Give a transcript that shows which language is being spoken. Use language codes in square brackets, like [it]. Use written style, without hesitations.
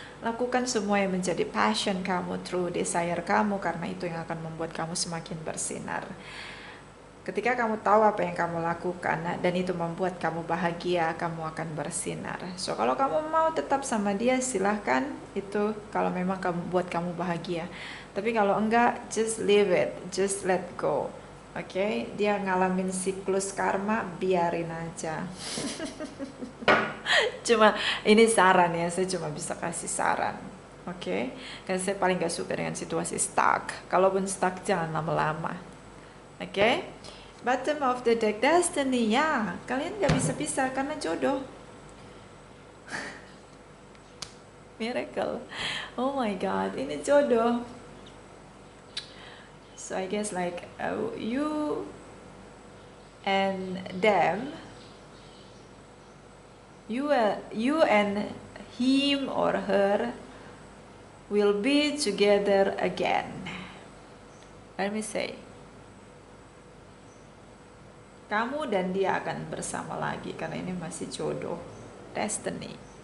[id] Lakukan semua yang menjadi passion kamu, true desire kamu, karena itu yang akan membuat kamu semakin bersinar. Ketika kamu tahu apa yang kamu lakukan dan itu membuat kamu bahagia, kamu akan bersinar. So, kalau kamu mau tetap sama dia, silahkan. Itu kalau memang kamu buat kamu bahagia. Tapi kalau enggak, [en] just leave it, just let go. [id] Oke, dia ngalamin siklus karma, biarin aja. Cuma ini saran ya, saya cuma bisa kasih saran. Oke, karena saya paling gak suka dengan situasi stuck. Kalaupun stuck, jangan lama-lama. Oke, [en] bottom of the deck, [id] destiny. Ya, kalian gak bisa pisah karena jodoh. [en] Miracle. Oh my god, [id] ini jodoh. [en] So I guess like you and them, you and him or her will be together again. Let me say, [id] kamu dan dia akan bersama lagi karena ini masih jodoh, destiny.